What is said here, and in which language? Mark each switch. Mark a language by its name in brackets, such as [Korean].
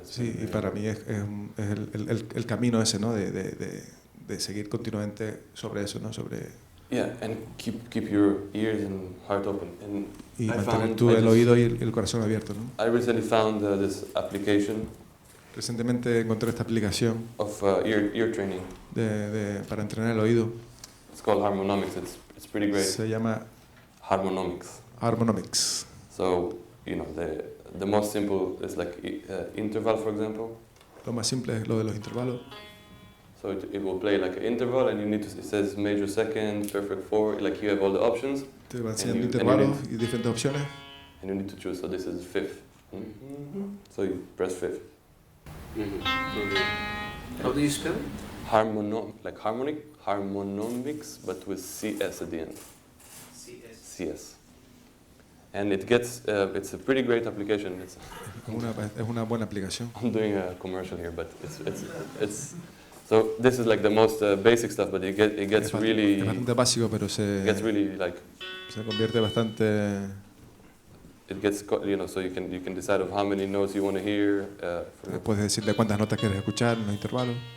[Spanish] Sí, y para mí es el camino ese, ¿no? De seguir continuamente sobre eso, ¿no? [English] Yeah, and keep your ears and heart open. And [Spanish] y mantener el oído y el corazón abierto, ¿no? [English] I recently found this application. [Spanish] Recientemente encontré esta aplicación [English] of ear training. [Spanish] Para entrenar el oído. [English] It's called Harmonomics. It's pretty great. [Spanish] Se llama Harmonomics. [English] So, the most simple is like interval, for example. [Spanish] Lo más simple es lo de los intervalos. [English] So it will play like an interval, and it says major second, perfect four, like you have all the options. [Spanish] Te va enseñando intervalos y diferentes opciones. [English] And you need to choose. So this is fifth. So you press fifth. How do you spell it? Like harmonomics, but with CS at the end. CS. And it's a pretty great application. [Spanish] Es una buena aplicación. [English] I'm doing a commercial here, but it's so this is like the most basic stuff, but it gets really. [Spanish] Es bastante básico, pero se convierte bastante. [English] It gets, so you can decide of how many notes you want to hear. [Spanish] Puedes decirle cuántas notas quieres escuchar en los intervalos.